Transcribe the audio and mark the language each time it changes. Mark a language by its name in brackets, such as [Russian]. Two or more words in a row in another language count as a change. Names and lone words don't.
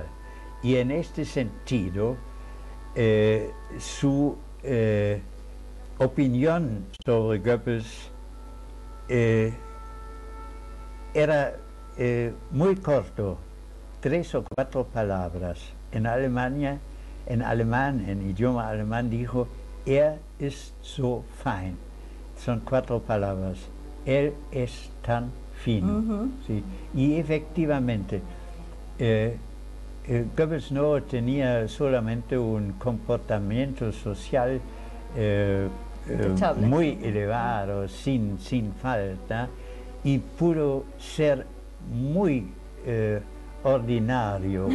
[Spanish] Y en este sentido, su opinión sobre Goebbels era muy corto, 3 o 4 palabras. En alemán, en idioma alemán, dijo, [German] ist so fein. [Spanish] Son 4 palabras. Él es tan fino. ¿Sí? Y efectivamente, Goebbels no tenía solamente un comportamiento social muy elevado, sin falta, y pudo ser muy ordinario.